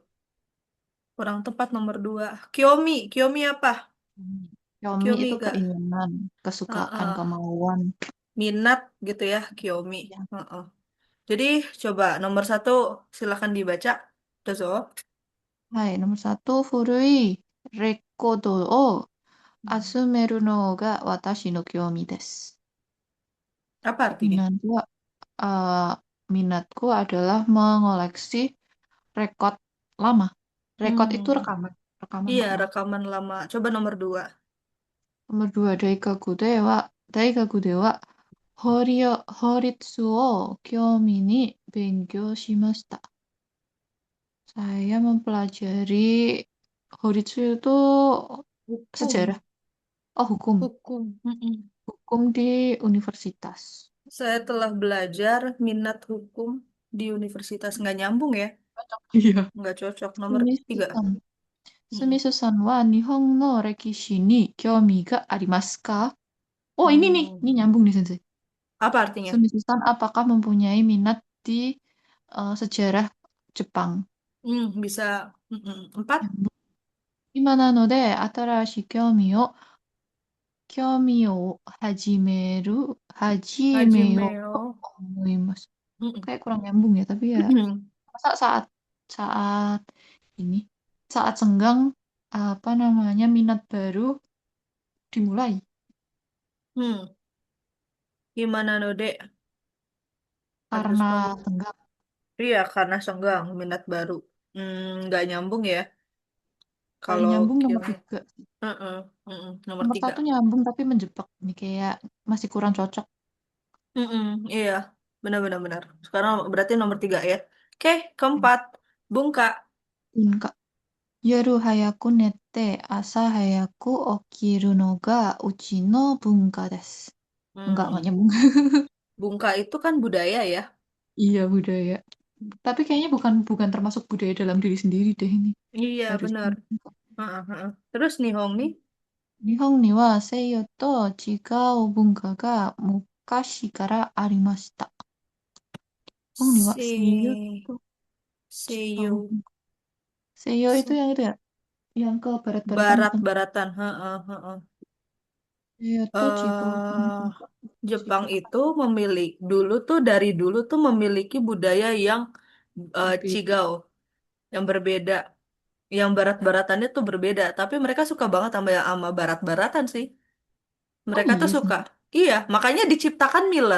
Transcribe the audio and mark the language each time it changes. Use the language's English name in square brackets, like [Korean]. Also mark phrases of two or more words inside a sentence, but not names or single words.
[Indonesian] Kurang tepat nomor dua. Kiyomi, Kiyomi apa? Xiaomi Kiyomi itu gak? keinginan, kesukaan, Heeh. kemauan. Minat gitu ya, Kiyomi. Ya. Heeh. Jadi coba nomor satu silakan dibaca. Dozo. Hai, nomor satu, [Japanese] 古い レコード を Hmm. 集める の が 私 の 興味 です. [Indonesian] Apa artinya? Minatku, eh, minatku adalah mengoleksi rekod lama. Rekod itu Hmm. rekaman. Rekaman Iya, lama. rekaman lama. Coba nomor dua. Nomor dua, [Japanese] 大学 で は 法律 を 興味 に 勉強 しました. [Indonesian] Saya mempelajari Horitsu itu Hukum. sejarah. Oh, hukum. Hukum. Mm-mm. Hukum di universitas. Saya telah belajar minat hukum di universitas. Nggak nyambung ya? Iya. Nggak cocok. Nomor tiga. Sumisu-san. Mm-mm. [Japanese] スミスさん は 日本 の 歴史 に 興味 が あります か? [Indonesian] Oh, ini nih. Hmm. Ini nyambung nih, Sensei. Apa artinya? Sumisu-san apakah mempunyai minat di sejarah Jepang? Bisa. Mm-mm. Empat. Nyambung. [Japanese] 今 なので 新しい 始めよう と [Indonesian] Hajimeo. [Japanese] 思います. Mm-mm. [Indonesian] Kayak kurang nyambung ya, tapi ya masa saat saat ini saat senggang apa namanya minat baru dimulai Hmm. Gimana no, Dek? Ada karena sepuluh. senggang. Iya, karena senggang minat baru. Nggak nyambung ya. Paling Kalau nyambung nomor Kiyomi. tiga. Mm-mm. Mm-mm. Nomor Nomor tiga. satu nyambung tapi menjebak nih kayak masih kurang cocok. Mm-mm. Iya, benar-benar benar. Sekarang berarti nomor tiga ya. Oke, keempat. Bungka. Kak, [Japanese] 夜 早く 寝て 朝 早く 起きる の が うち の 文化 です. [Indonesian] Enggak Hmm. nyambung. Bungka itu kan budaya ya. Iya, budaya. Tapi kayaknya bukan bukan termasuk budaya dalam diri sendiri deh ini. Iya, Harusnya. benar. Heeh, heeh. Terus nih Hong nih, [Japanese] 日本には西洋と違う文化が昔からありました。日本には西洋 si と違う [Indonesian] Seiyu [Japanese] 文化。西洋 [Indonesian] itu ya, yang ke barat-baratan bukan? barat-baratan. Heeh, heeh. [Japanese] 西洋と違う文 eh 化が [Indonesian] Jepang [Japanese] 昔から [Indonesian] itu memiliki dari dulu tuh memiliki budaya yang berbeda. Cigao, yang berbeda, yang barat-baratannya tuh berbeda. Tapi mereka suka banget sama barat-baratan sih. Oh Mereka tuh iya sih. suka. Iya, makanya diciptakan Miller.